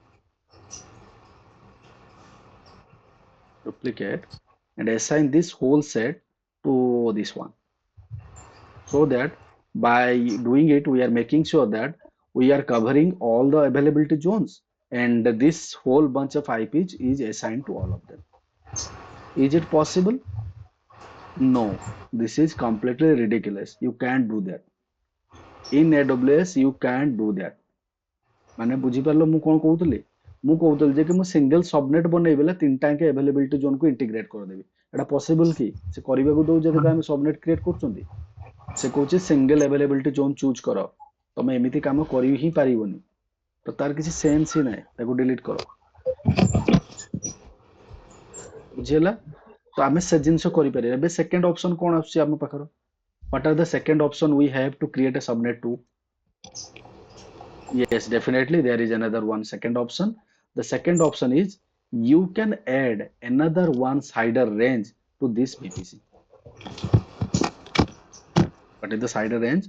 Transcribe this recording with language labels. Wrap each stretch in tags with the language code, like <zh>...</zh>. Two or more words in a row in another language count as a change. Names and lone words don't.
<en>duplicate, and assign this whole set to this one, so that by doing it we are making sure that we are covering all the availability zones and this whole bunch of IPs is assigned to all of them. Is it possible? No, this is completely ridiculous. You can't do that. In AWS you can't do that.</en> <or>ମାନେ ବୁଝିପାରିଲ ମୁଁ କଣ କହୁଥିଲି? ମୁଁ କହୁଥିଲି ଯେ କି ମୁଁ</or> <en>single subnet</en> <or>ବନେଇ ବେଲେ ତିନିଟା ଯାକେ</or> <en>availability zone</en> <or>କୁ integrate କରିଦେବି। ଏଟା possible କି? ସେ କରିବାକୁ ଦଉ ଯେତେବେଳେ ଆମେ</or> <en>subnet create</en> <or>କରୁଛନ୍ତି। ସେ କହୁଛି</or> <en>single availability zone choose</en> <or>କର। ତମେ ଏମିତି କାମ କରି ହିଁ ପାରିବନି। ତ ତାର କିଛି ସେନ୍ସ ହିଁ ନାହିଁ। ତାକୁ ଡିଲିଟ କର। ବୁଝିହେଲା? ତ ଆମେ ସେ ଜିନିଷ କରିପାରିବା। ଏବେ</or> <en>second option</en> <or>କଣ ଆସୁଛି ଆମ ପାଖର?</or> <en>What are the second option we have to create a subnet to? Yes, definitely there is another one second option. The second option is you can add another one CIDR range to this VPC. What is the CIDR range?</en>